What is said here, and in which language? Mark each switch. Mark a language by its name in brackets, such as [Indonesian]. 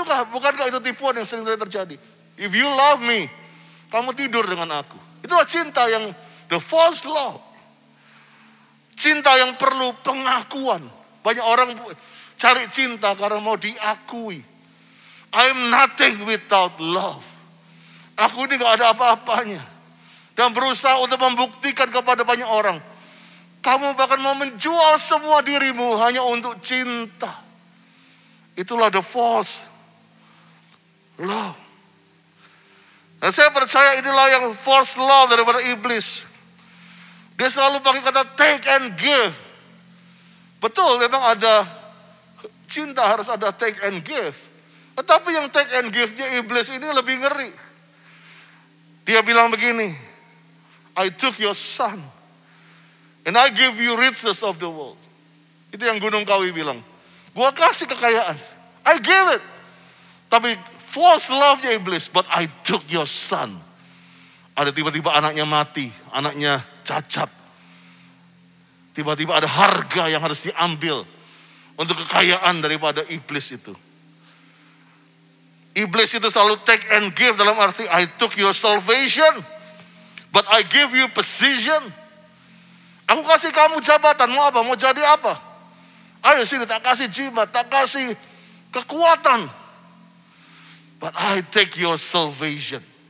[Indonesian] Bukankah itu tipuan yang sering terjadi? [English] If you love me, [Indonesian] kamu tidur dengan aku. Itulah cinta yang [English] the false love. [Indonesian] Cinta yang perlu pengakuan. Banyak orang cari cinta karena mau diakui. [English] I'm nothing without love. [Indonesian] Aku ini gak ada apa-apanya. Dan berusaha untuk membuktikan kepada banyak orang. Kamu bahkan mau menjual semua dirimu hanya untuk cinta. Itulah the false love. Dan saya percaya inilah yang false love daripada iblis. Dia selalu pakai kata take and give. Betul, memang ada cinta harus ada take and give. Tetapi yang take and give-nya iblis ini lebih ngeri. Dia bilang begini, [English] I took your son and I give you riches of the world. [Indonesian] Itu yang Gunung Kawi bilang. Gua kasih kekayaan. [English] I gave it. [Indonesian] Tapi [English] false love-nya iblis. But I took your son. [Indonesian] Ada tiba-tiba anaknya mati. Anaknya cacat. Tiba-tiba ada harga yang harus diambil. Untuk kekayaan daripada iblis itu. Iblis itu selalu [English] take and give [Indonesian] dalam arti [English] I took your salvation. But I give you position. [Indonesian] Aku kasih kamu jabatan, mau apa? Mau jadi apa? Ayo sini, tak kasih jimat, tak kasih kekuatan. [English] But I take your salvation.